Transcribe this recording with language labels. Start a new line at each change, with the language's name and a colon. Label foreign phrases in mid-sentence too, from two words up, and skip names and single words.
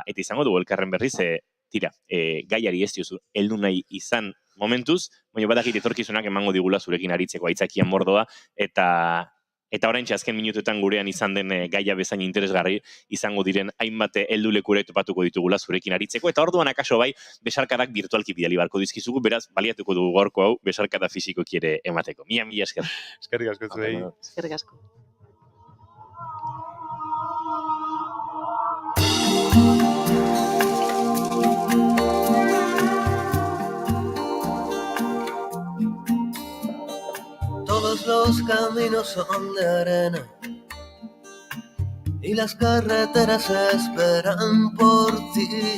Basque: izango dugu elkarren berriz, tira, gaiari ez diozu, heldu nahi izan momentuz, baina badakit etorkizunak emango digula zurekin aritzeko aitzakian mordoa, eta oraintxe azken minutuetan gurean izan den gaia bezain interesgarri izango diren hainbat heldulekure topatuko ditugula zurekin aritzeko, eta orduan akaso bai, besarkadak virtualki bidali barko dizkizugu, beraz, baliatuko dugu gaurko hau, besarkada fisikoki ere emateko. Mila esker. Eskerrik asko zuei. Eskerrik asko.
Spanish: Todos los caminos son de arena y las carreteras esperan por ti.